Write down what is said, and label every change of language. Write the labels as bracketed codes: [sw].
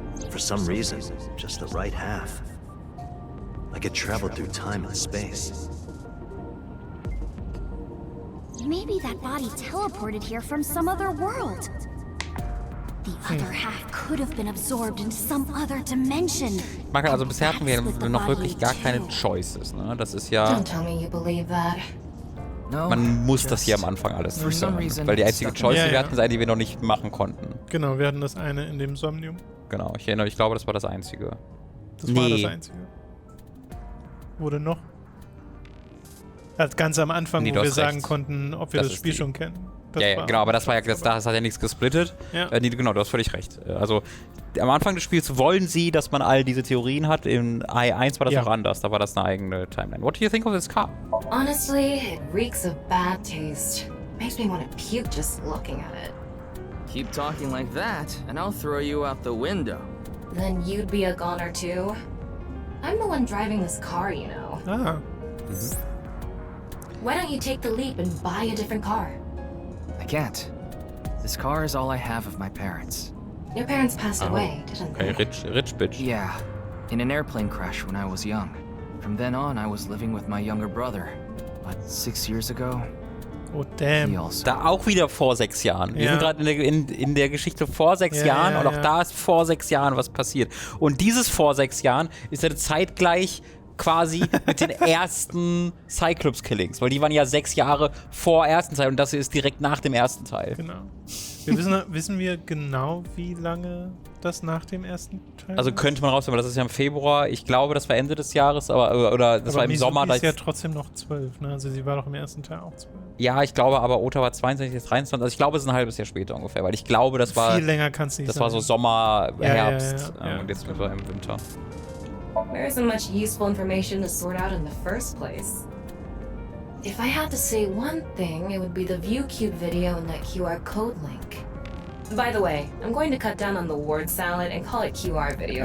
[en] For some reason, just the right half. Like it traveled through time and space. Maybe that body teleported here from some other world. The other half could have been absorbed in some other dimension. [de] Marke, also bisher hatten wir noch wirklich gar keine Choices, ne? Das ist ja... [en] Don't tell me you believe that. [de] Man muss das hier am Anfang alles durchsagen. Weil die einzige Choice, die wir hatten, sei, die wir noch nicht machen konnten. Genau, wir hatten das eine in dem Somnium. Genau, ich glaube, das war das Einzige. Das war das Einzige. Wurde noch? Ganz am Anfang, wo wir sagen konnten, ob wir das Spiel schon kennen. Ja, genau, aber das war ja, das hat ja nichts gesplittet. Ja. Genau, du hast völlig recht. Also, am Anfang des Spiels wollen sie, dass man all diese Theorien hat. In AI1 war das auch anders, da war das eine eigene Timeline. [en] What do you think of this car? Honestly, it reeks of bad taste. Makes me want to puke just looking at it. Keep talking like that, and I'll throw you out the window. Then you'd be a goner too. I'm the one driving this car, you know. Ah. Why don't you take the leap and buy a different car? I can't. This car is all I have of my parents. Your parents passed away, didn't they? Okay, rich bitch. Yeah, in an airplane crash when I was young. From then on, I was living with my younger brother. But 6 years ago, oh damn. [de] Da auch wieder vor 6 Jahren. Wir sind gerade in der Geschichte vor 6 Jahren und auch da ist vor 6 Jahren was passiert. Und dieses vor 6 Jahren ist ja zeitgleich quasi mit den ersten Cyclops-Killings, weil die waren ja 6 Jahre vor ersten Teil und das ist direkt nach dem ersten Teil. Genau. Wissen wir genau, wie lange das nach dem ersten Teil Also könnte man rausfinden, weil das ist ja im Februar. Ich glaube, das war Ende des Jahres, oder das war im Mizuki Sommer. Ist ja trotzdem noch 12, ne? Also sie war doch im ersten Teil auch 12. Ja, ich glaube, aber Ota war 22, jetzt 23. Also ich glaube, es ist ein halbes Jahr später ungefähr, weil ich glaube, das war... Viel länger kann's nicht sein. Das war so Sommer, Herbst ja. und jetzt sind wir im Winter. [en] There isn't much useful information to sort out in the first place. If I had to say one thing, it would be the ViewCube video and that QR code link. By the way, I'm going to cut down on the word salad and call it QR video.